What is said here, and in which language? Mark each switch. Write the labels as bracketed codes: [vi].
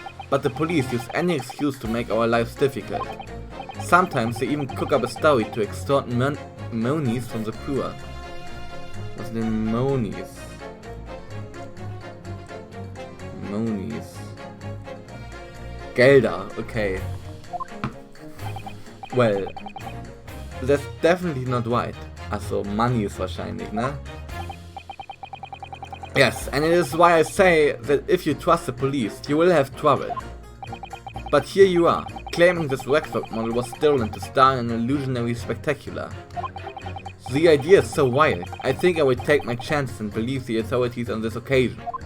[en] But the police use any excuse to make our lives difficult. Sometimes they even cook up a story to extort monies from the poor. [de] Was denn monies? Monies. Gelder, okay. [en] Well, that's definitely not right. [de] Also, money ist wahrscheinlich, ne? [en] Yes, and it is why I say that if you trust the police, you will have trouble. But here you are, claiming this waxwork model was stolen to star in an illusionary spectacular. The idea is so wild, I think I will take my chances and believe the authorities on this occasion.